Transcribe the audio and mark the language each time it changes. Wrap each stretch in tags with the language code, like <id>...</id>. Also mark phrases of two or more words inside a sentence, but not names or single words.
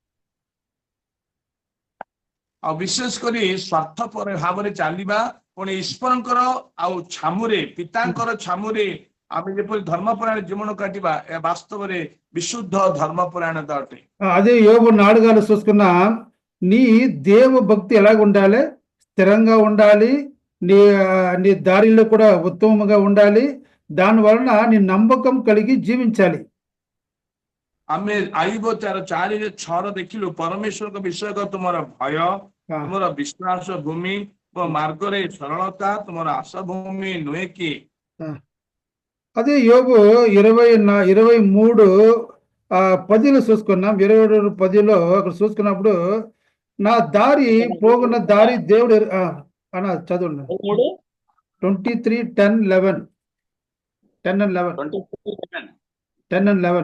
<or>ଆଉ ବିଶେଷ କରି ସ୍ୱାର୍ଥପର ଭାବରେ ଚାଲିବା, ପୁଣି ଈଶ୍ୱରଙ୍କର ଆଉ ଛାମୁରେ, ପିତାଙ୍କର ଛାମୁରେ ଆମେ ଯେପରି ଧର୍ମପରାୟଣ ଜୀବନ କାଟିବା, ଏହା ବାସ୍ତବରେ ବିଶୁଦ୍ଧ ଧର୍ମପରାୟଣତା ଅଟେ।</or> <te>అదే యోబు 4 చూసుకున్నా, నీ దేవ భక్తి ఎలాగ ఉండాలి? స్థిరంగా ఉండాలి, నీ నీ దారిలో కూడా ఉత్తమంగా ఉండాలి, దాని వలన నీ నమ్మకం కలిగి జీవించాలి.</te> <or>ଆମେ ଆଇବ 4:6 ଦେଖିଲୁ, ପରମେଶ୍ୱରଙ୍କ ବିଷୟକ ତୁମର ଭୟ, ତୁମର ବିଶ୍ୱାସ ଭୂମି ଓ ମାର୍ଗରେ ସରଳତା ତୁମର ଆଶା ଭୂମି ନୁହେଁ କି?</or> <te>అదే యోబు 23:10 చూసుకున్నాం. 22:10 అక్కడ చూసుకున్నప్పుడు, నా దారి పోగున్న దారి దేవుడు అన్న చదవండి.</te> <en>23:10-11 10 and 11 10 and 11</en>